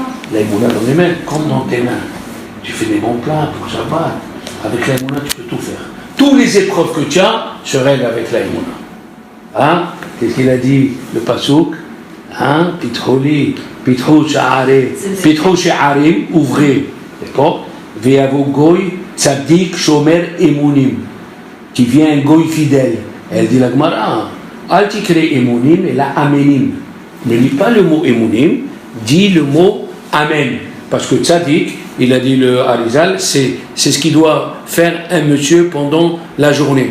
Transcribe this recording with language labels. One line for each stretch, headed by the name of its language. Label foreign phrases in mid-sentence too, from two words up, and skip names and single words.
French: La Emouna dans les mains, comme dans tes mains. Tu fais des bons plats pour Shabbat. Avec la Emouna, tu peux tout faire. Toutes les épreuves que tu as se règlent avec la Emouna. Hein? Qu'est-ce qu'il a dit, le Passouk? Hein?
Hebrew: פתחו שערים,
French: ouvrez. D'accord?
Hebrew: ויבוא גוי צדיק שומר אמונים.
French: Qui vient un goy fidèle. Elle dit la Gemara.
Hebrew: אל תקרי אמונים אלא אמנים.
French: Ne lis pas le mot emunim, dis le mot amen. Parce que tzadik, il a dit le Harizal, c'est ce qu'il doit faire un monsieur pendant la journée.